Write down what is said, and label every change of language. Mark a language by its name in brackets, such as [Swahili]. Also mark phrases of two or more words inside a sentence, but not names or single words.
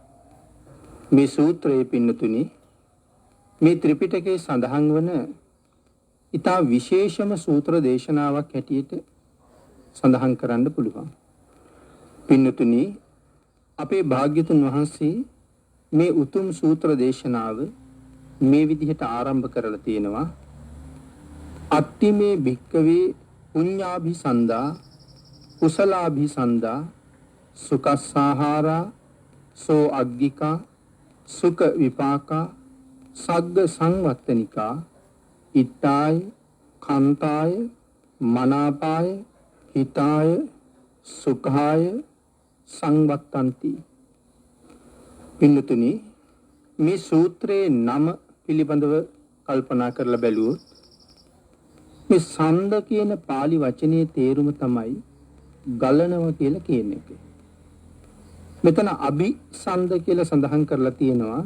[Sinhala] මේ සූත්‍රයේ පින්නතුනි මේ ත්‍රිපිටකයේ සඳහන් වන ඊටා විශේෂම සූත්‍ර දේශනාවක් හැටියට සඳහන් කරන්න පුළුවන්. පින්නතුනි අපේ භාග්‍යතුන් වහන්සේ මේ උතුම් සූත්‍ර දේශනාව මේ විදිහට ආරම්භ කරලා තියෙනවා. [Pali] අට්ඨිමේ භික්කවේ පුඤ්ඤාභිසන්දා කුසලාභිසන්දා සුකස්සාහාරා සෝ අග්ගිකා සුඛ විපාකා සග්ග සංවත්තනිකා ඉත්තාය කන්තාය මනාපාය හිතාය සුඛාය සංවත්තන්ති. [Sinhala] පින්නතුනි මේ සූත්‍රයේ නම පිළිබඳව කල්පනා කරලා බැලුවොත් මේ සන්ද කියන pāli වචනේ තේරුම තමයි ගලනවා කියලා කියන එක. මෙතන අභිසන්ද කියලා සඳහන් කරලා තියෙනවා.